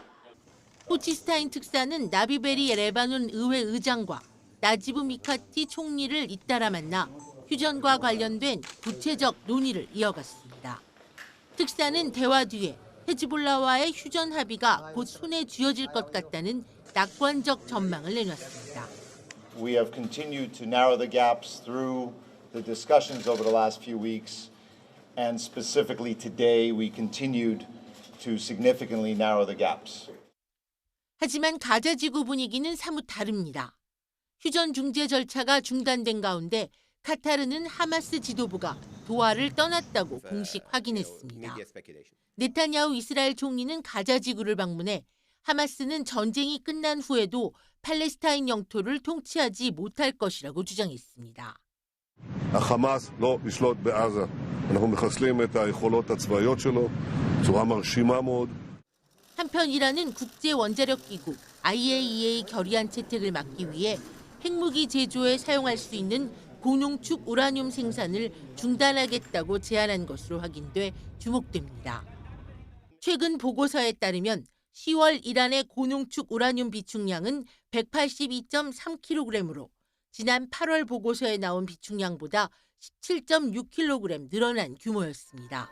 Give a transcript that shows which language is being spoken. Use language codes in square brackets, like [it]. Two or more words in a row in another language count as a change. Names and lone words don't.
[ko] 호치스타인 특사는 나비베리 레바논 의회 의장과 나지브 미카티 총리를 잇따라 만나 휴전과 관련된 구체적 논의를 이어갔습니다. 특사는 대화 뒤에 헤즈볼라와의 휴전 합의가 곧 손에 쥐어질 것 같다는 낙관적 전망을 내놨습니다. [en] We have continued to narrow the gaps through the discussions over the last few weeks, and specifically today we continued to significantly narrow the gaps. [ko] 하지만 가자 지구 분위기는 사뭇 다릅니다. 휴전 중재 절차가 중단된 가운데 카타르는 하마스 지도부가 도하를 떠났다고 공식 확인했습니다. 네타냐후 이스라엘 총리는 가자 지구를 방문해 하마스는 전쟁이 끝난 후에도 팔레스타인 영토를 통치하지 못할 것이라고 주장했습니다. [he] החמאס לא ישלוט בעזה. אנחנו מחסלים את היכולות הצבאיות שלו בצורה מרשימה מאוד. [ko] 한편 이란은 국제 원자력 기구 IAEA 결의안 채택을 막기 위해 핵무기 제조에 사용할 수 있는 고농축 우라늄 생산을 중단하겠다고 제안한 것으로 확인돼 주목됩니다. 최근 보고서에 따르면 10월 이란의 고농축 우라늄 비축량은 182.3kg으로 지난 8월 보고서에 나온 비축량보다 17.6kg 늘어난 규모였습니다.